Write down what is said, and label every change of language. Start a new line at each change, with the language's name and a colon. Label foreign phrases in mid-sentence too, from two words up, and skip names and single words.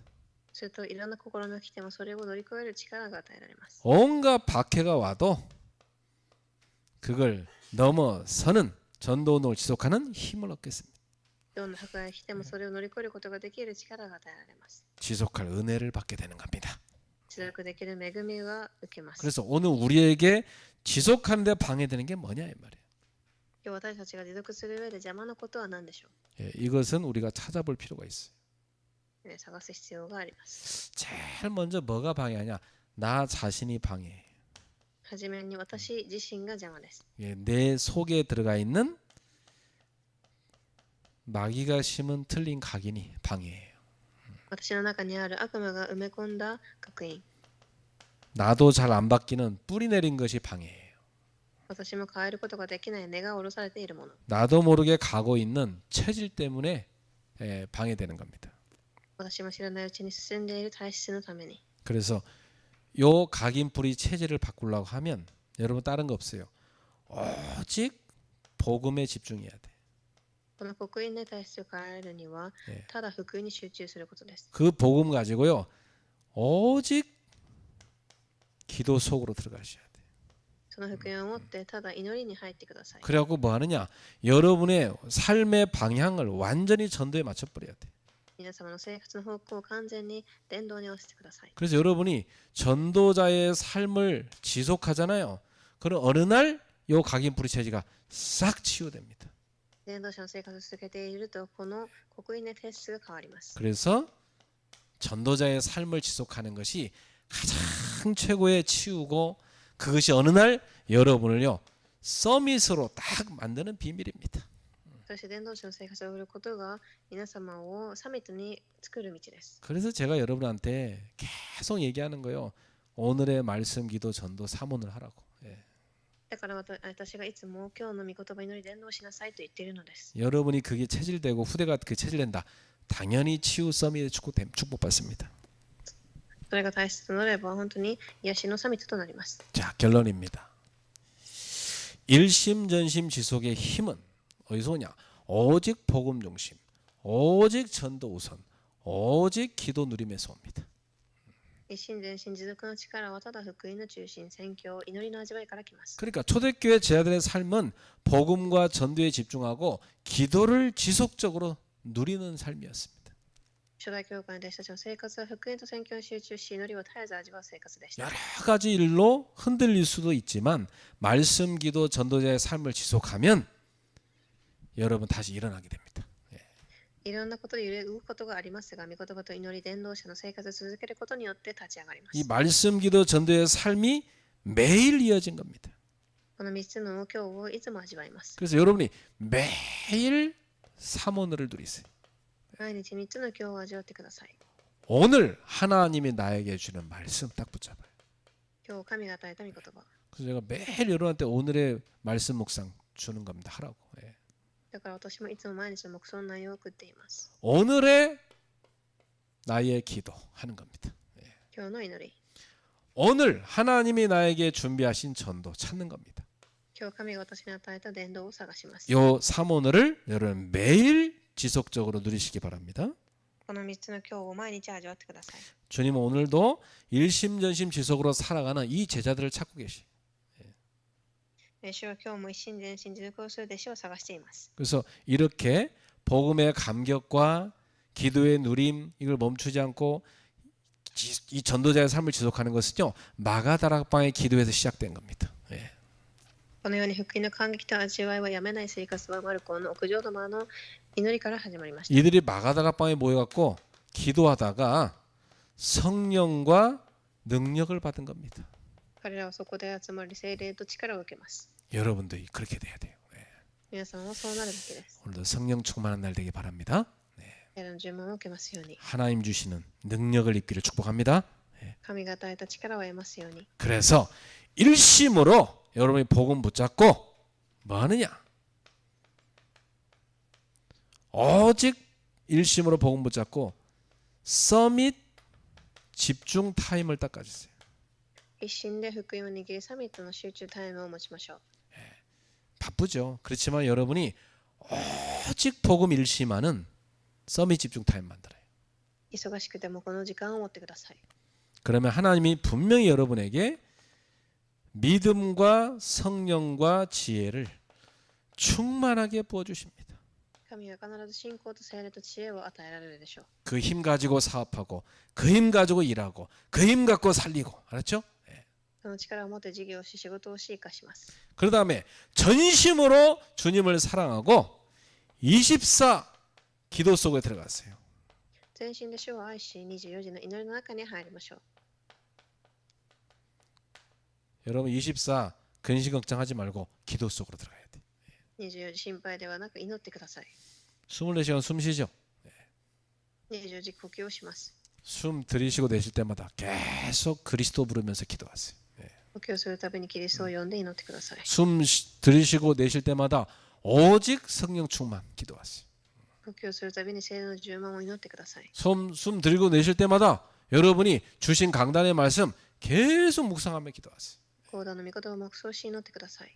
Japanese: するといろんな試みが来てもそれを乗り越える力が与えられます。
Korean: 온갖 박해가 와도 그걸 넘어서는 전도운동을 지속하는 힘을 얻겠습니다.
Japanese: どんな破壊が来てもそれを乗り越えることができる力が与えられます。
Korean: 지속할 은혜를 받게 되는 겁니다.
Japanese: 持続できる恵みが受けます。
Korean: 그래서 오늘 우리에게 지속하는 데 방해되는 게 뭐냐 이 말이에요.
Japanese: 今日私たちが持続する上で邪魔なことは何でしょう。
Korean: 이것은 우리가 찾아볼 필요가 있어요.
Japanese: 探す必要があります。
Korean: 제일 먼저 뭐가 방해하냐? 나 자신이 방해해요.
Japanese: はじめに私自身が邪魔です。
Korean: 내 속에 들어가 있는 마귀가 심은 틀린 각인이 방해해요.
Japanese: 私の中にある悪魔が埋め込んだ烙印。
Korean: 나도 잘 안 바뀌는 뿌리 내린 것이 방해해요.
Japanese: 私も変えることができない根が下ろされているもの。
Korean: 나도 모르게 가고 있는 체질 때문에 방해되는 겁니다.
Japanese: 私も知らないうちに進んでいる体質のために。
Korean: 그래서 요 각인 뿌리 체질을 바꾸려고 하면 여러분 다른 거 없어요. 오직 복음에 집중해야 돼.
Japanese: この刻印の体質を変えるには、ただ福音に集中することです。
Korean: 그 복음 가지고요. 오직 기도 속으로 들어가셔야 돼.
Japanese: その福音を持ってただ祈りに入ってください。
Korean: 그래갖고 뭐 하느냐? 여러분의 삶의 방향을 완전히 전도에 맞춰버려야 돼.
Japanese: 皆様の生活の方向を完全に伝道に合わせてください。
Korean: 그래서 여러분이 전도자의 삶을 지속하잖아요. 그럼 어느 날 요 각인 뿌리 체질가 싹 치유됩니다.
Japanese: 伝道者の生活を続けていると、この刻印の体質が変わります。
Korean: 그래서 전도자의 삶을 지속하는 것이 가장 최고의 치유고 그것이 어느 날 여러분을요 서밋으로 딱 만드는 비밀입니다.
Japanese: そして伝道者の生活を送ることが皆様をサミットに作る道です。
Korean: 그래서 제가 여러분한테 계속 얘기하는 거요. 오늘의 말씀 기도 전도 사문을 하라고. 예.
Japanese: だから私がいつも今日の御言葉祈り伝道しなさいと言っているのです。
Korean: 여러분이 그게 체질되고 후대가 그 체질된다. 당연히 치유 서밋의 축복받습니다.
Japanese: それが大切となれば本当に癒しのサミットとなります。
Korean: 자, 결론입니다. 일심전심지속의 힘은 어디서 오냐? 오직 복음 중심, 오직 전도 우선, 오직 기도 누림에서 옵니다.
Japanese: 一心全心持続の力はただ福音の中心、宣教、祈りの味わいから来ます。
Korean: 그러니까 초대교회 제자들의 삶은 복음과 전도에 집중하고 기도를 지속적으로 누리는 삶이었습니다.
Japanese: 初代教会の弟子たちの生活は福音と宣教に集中し、祈りを絶えず味わう生活でした。
Korean: 여러 가지 일로 흔들릴 수도 있지만 말씀 기도 전도자의 삶을 지속하면 여러분 다시 일어나게 됩니다.
Japanese: いろんなことで揺れ動くことがありますが、御言葉と祈り伝道者の生活を続けることによって立ち上がりま 이 す。
Korean: 말씀 기도 전도의 삶이 매일 이어진 겁니다.
Japanese: この3つの今日をいつも味わいます。
Korean: 그래서 여러분이 매일 삼원을 누리세요.
Japanese: 毎日3つの今日を味わってください。
Korean: 오늘 하나님이 나에게 주는 말씀 딱 붙잡아요.
Japanese: 今日神が与えた御言葉。
Korean: 그래서 제가 매일 여러분한테 오늘의 말씀 묵상 주는 겁니다. 하라고. 예.
Japanese: だから私もいつも毎日の黙想の内容を送っています。
Korean: 오늘의 나의 기도 하는 겁니다. 예.
Japanese: 今日の祈り。
Korean: 오늘 하나님이 나에게 준비하신 전도 찾는 겁니다.
Japanese: 今日神が私に与えた伝道を探します。
Korean: 요 삼오늘을 여러분 매일 지속적으로 누리시기 바랍니다.
Japanese: この3つの今日を毎日味わってください。
Korean: 주님은 오늘도 일심전심 지속으로 살아가는 이 제자들을 찾고 계시.
Japanese: 主は今日も一心全心持続をする弟子を探しています。
Korean: 그래서 이렇게 복음의 감격과 기도의 누림 이걸 멈추지 않고 이 전도자의 삶을 지속하는 것은요 마가다락방의 기도에서 시작된 겁니다. 예.
Japanese: このように福音の感激と味わいはやめない生活はマルコの屋上の間の祈りから始まりました。
Korean: 이들이 마가다락방에 모여갖고 기도하다가 성령과 능력을 받은 겁니다.
Japanese: 彼らはそこで集まり聖霊と力を受けます。
Korean: 여러분도 그렇게 돼야 돼요. 예.
Japanese: 皆さんもそうなるべきです。
Korean: 오늘도 성령 충만한 날 되길 바랍니다.
Japanese: 聖霊の呪文を受けますように。
Korean: 하나님 주시는 능력을 입기를 축복합니다.
Japanese: 神が与えた力を得ますように。
Korean: 그래서 일심으로 여러분이 복음 붙잡고 뭐 하느냐? 오직 일심으로 복음 붙잡고 서밋 집중 타임을 딱 가지세요.
Japanese: 一心で福音を握りサミットの集中タイムを持ちましょう。
Korean: 바쁘죠. 그렇지만 여러분이 오직 복음 일심하는 서밋 집중 타임 만들어요.
Japanese: 忙しくてもこの時間を持ってください。
Korean: 그러면 하나님이 분명히 여러분에게 믿음과 성령과 지혜를 충만하게 부어주십니다.
Japanese: 神は必ず信仰と聖霊と知恵を与えられるでしょう。
Korean: 그 힘 가지고 사업하고 그 힘 가지고 일하고 그 힘 갖고 살리고 알았죠?
Japanese: その力を持って事業をし仕事をし生かします。
Korean: 그 다음에 전심으로 주님을 사랑하고 24 기도 속에 들어갔어요.
Japanese: 全身で主を愛し24時の祈りの中に入りましょう。
Korean: 여러분 24 근심 걱정하지 말고 기도 속으로 들어가야 돼.
Japanese: 24 時心配ではなく祈ってください。
Korean: 24시간 숨 쉬죠.
Japanese: 24 時呼吸をします。
Korean: 숨 들이쉬고 내쉴 때마다 계속 그리스도 부르면서 기도하세요.
Japanese: 呼吸をするたびにキリストを呼んで祈ってください。
Korean: 숨 들이쉬고 내쉴 때마다 오직 성령 충만 기도하세요.
Japanese: 呼吸をするたびに聖霊の充満を祈ってください。
Korean: 숨 들이고 내쉴 때마다 여러분이 주신 강단의 말씀 계속 묵상하며 기도하세요.
Japanese: 講談の御言葉を黙想し祈ってください。